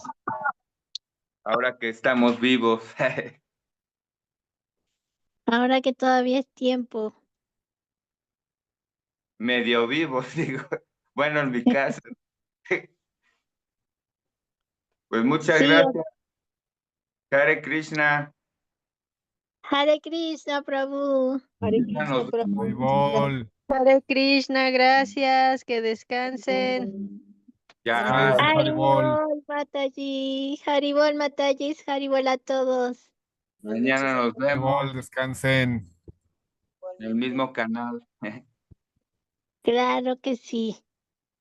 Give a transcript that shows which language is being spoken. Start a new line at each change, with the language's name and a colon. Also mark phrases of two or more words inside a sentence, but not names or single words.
Spanish: Ahora que estamos vivos, Ahora que todavía es tiempo. medio vivos, digo. Bueno, en mi caso. Pues muchas Sí, gracias, Hare Krishna. Hare Krishna, Prabhu. Hare Ya Krishna, nos Prabhu. Haribol. Hare Krishna, gracias, que descansen. ya Ustedes, Haribol. Haribol, Mataji. Haribol, Mataji. Haribol a todos. mañana nos vemos Haribol, descansen. en el mismo canal. Claro que sí.